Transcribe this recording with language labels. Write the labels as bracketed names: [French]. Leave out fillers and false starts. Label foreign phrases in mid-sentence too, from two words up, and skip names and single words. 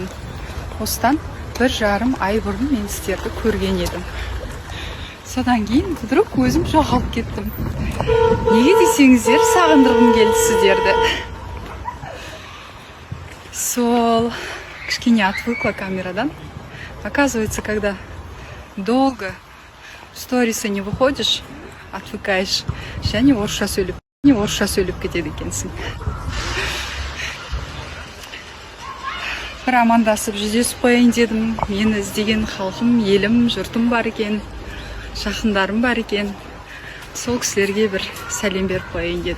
[Kazakh] Осыдан 1,5 ай бұрын мен сіздерді көрген едім. Содан кейін вдруг өзім жоғалып кеттім. Неге десеңіздер, сағындырғым келді сіздерді. Сол кішкене отвыкла камерадан. [Russian] Оказывается, когда долго в сторисы не выходишь, [Kazakh] отвыкаешь, және орысша сөйлеп кетеді екенсің. Бір амандасып жүздесіп қояйын дедім. Мені іздеген халқым, елім, жұртым бар екен, жақындарым бар екен. Сол кісілерге бір сәлем беріп қояйын дедім.